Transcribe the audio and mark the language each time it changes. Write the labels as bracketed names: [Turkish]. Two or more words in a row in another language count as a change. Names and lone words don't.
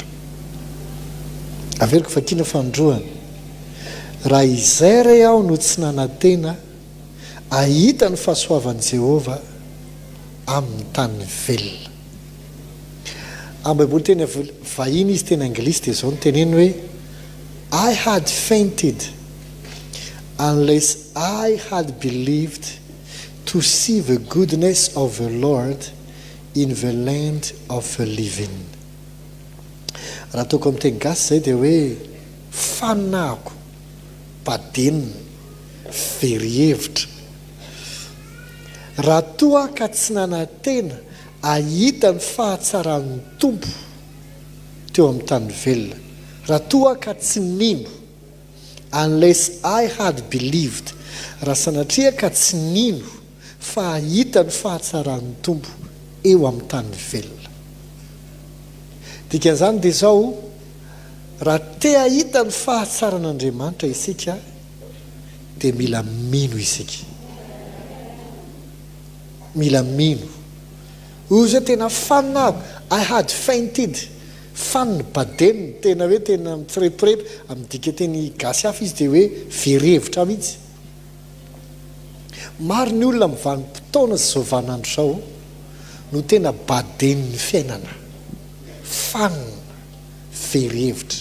[Malagasy] Averiko fakina fandroany. Raha izay re aho no tsy nanantena ahita ny fahasoavan'i Jehovah amin'ny tany velona. Amin'ny Baiboly teny vahiny izy teny anglisy dia izao no teneny hoe [English] I had fainted unless I had believed to see the goodness of the Lord in the land of the living. [Malagasy] Raha ataoko amin'ny teny gasy izay dia hoe fanako badenina very-hevitra. Raha toa ka tsy nanantena ahita ny fahatsaran'ny Tompo teo amin'ny tany velona. Raha toa ka tsy nino [English] unless I had believed. [Malagasy] Raha sanatria ka tsy nino fa ahita ny fahatsaran'ny Tompo eo amin'ny tany velona. Dikan'izany dia izao raha te ahita ny fahatsaran'Andriamanitra isika dia mila mino isika. Mila mino. Hoy izao tena fanako. [English] I had fainted. [Malagasy] Fanny badeniny tena hoe tena mitsirepirepy amin'ny dika teny gasy hafa izy dia hoe very-hevitra mihitsy. Maro ny olona mivanim-potoana izao vanandro izao no tena badeniny fiainana. Fanny very-hevitra.